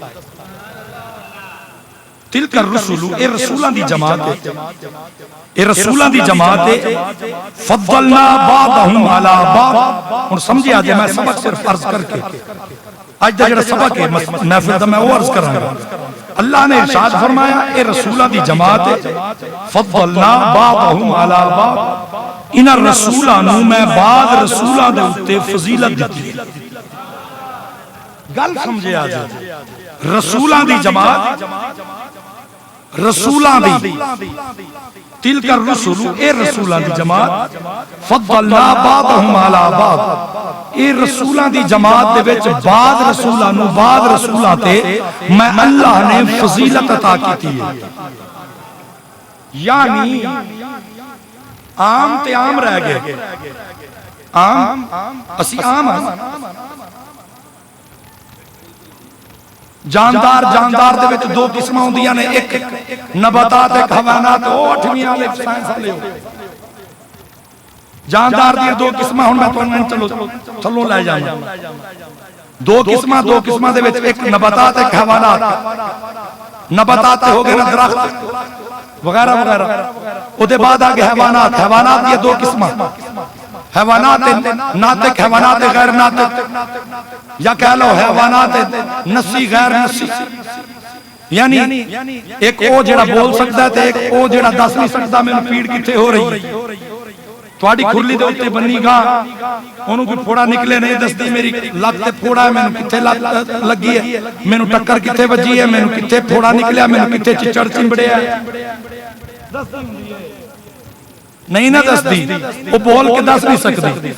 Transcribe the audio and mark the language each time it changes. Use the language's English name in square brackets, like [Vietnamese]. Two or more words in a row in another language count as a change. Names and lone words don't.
[Arabic] تلک الرسول [Punjabi] اے رسولان دی جماعت ہے اے رسولان دی جماعت ہے [Arabic] فضلنا بعضهم علی بعض [Punjabi] اور سمجھے آجے میں سبق صرف عرض کر کے آج دا جڑا سبق ہے محفل دا [Urdu] میں وہ عرض کر رہا ہوں اللہ نے ارشاد فرمایا [Punjabi] اے رسولان دی جماعت ہے [Arabic] فضلنا بعضهم علی بعض [Punjabi] ان رسولانو میں بعض رسولان دے اتے فضیلت دیتی گل سمجھے آجے رسولان دی جماعت رسولان دی [Arabic] تلک الرسول [Punjabi] اے رسولان دی جماعت [Arabic] فضلنا بعضهم علی بعض [Punjabi] اے رسولان دی جماعت دے وچ بعض رسولانو بعض رسولان تے میں [Urdu] اللہ نے فضیلت عطا کی تھی [Punjabi] یعنی عام تے عام رہ گئے عام اسی عام جاندار جاندار دے وچ دو قسمہ ہوندیاں نے ایک نباتات ایک حیوانات او اٹھویں والے سائنس والے جاندار دی دو قسمہ ہن میں تانوں چلو تھلوں لے جاواں دو قسمہ دے وچ ایک نباتات ایک حیوانات نباتات ہو گئے درخت وغیرہ وغیرہ او دے بعد آگے حیوانات یہ دو قسمہ حیوانات ناطق حیوانات غیر ناطق یا کہہ لو حیوانات نسی غیر نسی یعنی ایک او جڑا بول سکتا ہے تے ایک او جڑا دس نہیں سکتا میں پیڑ کتے ہو رہی ہے ਤੁਹਾਡੀ ਖੁਰਲੀ ਦੇ ਉੱਤੇ ਬੰਨੀ ਗਾਂ ਉਹਨੂੰ ਕੋਈ ਫੋੜਾ ਨਿਕਲੇ ਨਹੀਂ ਦੱਸਦੀ ਮੇਰੀ ਲੱਤ ਤੇ ਫੋੜਾ ਹੈ, ਮੈਨੂੰ ਕਿੱਥੇ ਲੱਤ ਲੱਗੀ ਹੈ, ਮੈਨੂੰ ਟੱਕਰ ਕਿੱਥੇ ਵੱਜੀ ਹੈ, ਮੈਨੂੰ ਕਿੱਥੇ ਫੋੜਾ ਨਿਕਲਿਆ, ਮੈਨੂੰ ਕਿੱਥੇ ਚਿੱਚੜ ਚਿੰਬੜਿਆ, ਨਹੀਂ ਨਾ ਦੱਸਦੀ, ਉਹ ਬੋਲ ਕੇ ਦੱਸ ਨਹੀਂ ਸਕਦੀ।